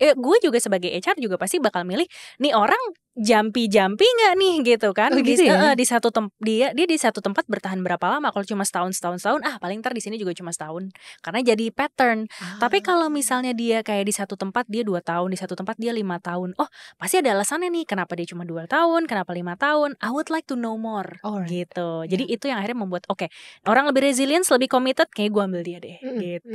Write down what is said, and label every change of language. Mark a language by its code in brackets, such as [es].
[id] Gue juga sebagai HR juga pasti bakal milih nih orang jumpy nggak nih gitu kan. Gitu ya? Di satu dia di satu tempat bertahan berapa lama? Kalau cuma setahun paling ntar di sini juga cuma setahun karena jadi pattern. Tapi kalau misalnya dia kayak di satu tempat dia 2 tahun, di satu tempat dia 5 tahun, oh pasti ada alasannya nih kenapa dia cuma 2 tahun, kenapa 5 tahun. [en] I would like to know more [id] gitu. Jadi itu yang akhirnya membuat orang lebih resilient, lebih committed, kayak gue ambil dia deh gitu.